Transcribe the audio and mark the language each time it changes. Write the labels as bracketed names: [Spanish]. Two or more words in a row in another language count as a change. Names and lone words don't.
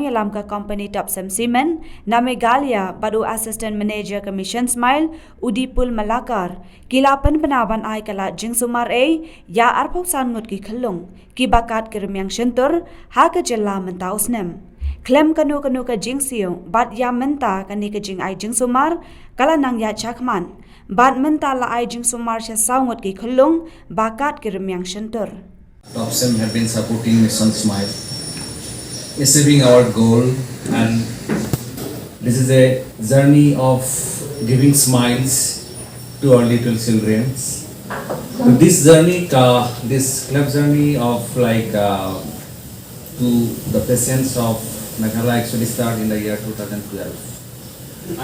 [Khasi] yalam ka company Topcem cement name galia badu [English] assistant manager commission smile [Khasi] udipul malakar kilapan penaban ai kala Jingsumar ya arpau san ngot ki Khunlung ki bakat ke Rymmiang Shyntur ha ka Jylla mentausnem klem kanu ka jingsiung bat ya menta kani ka jing ai Jingsumar kala nang ya chakman bat menta la ai Jingsumar sha saungot ki Khunlung bakat ke Rymmiang Shyntur. [English] Topcem have been supporting Mission Smile, achieving our goal, and this is a journey of giving smiles to our little children. So this journey, this club journey of to the patients of Meghalaya actually started in the year 2012.